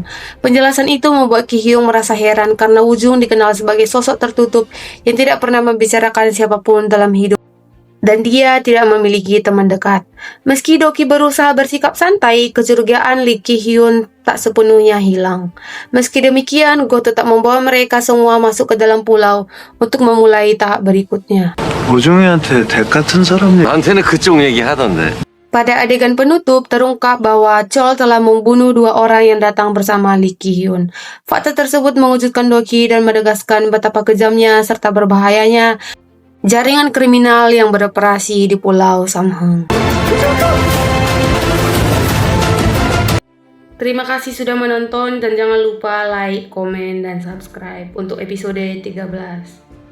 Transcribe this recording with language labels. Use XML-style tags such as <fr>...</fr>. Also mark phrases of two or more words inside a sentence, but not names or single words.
<id>Penjelasan itu membuat Ki Hyun merasa heran karena Woo-jung dikenal sebagai sosok tertutup yang tidak pernah membicarakan siapapun dalam hidup, dan dia tidak memiliki teman dekat. Meski Doki berusaha bersikap santai, kecurigaan Lee Ki Hyun tak sepenuhnya hilang. Meski demikian, Go tetap membawa mereka semua masuk ke dalam pulau untuk memulai tahap berikutnya.</id> <ko>오종이한테 덱 같은 사람 나한테는 그쪽 얘기 하던데.</ko> <id>Pada adegan penutup, terungkap bahwa Chol telah membunuh dua orang yang datang bersama Lee Ki Hyun. Fakta tersebut mengejutkan Doki dan menegaskan betapa kejamnya serta berbahayanya jaringan kriminal yang beroperasi di Pulau Samhaeng. Terima kasih sudah menonton dan jangan lupa like, komen, dan subscribe untuk episode 13.</id>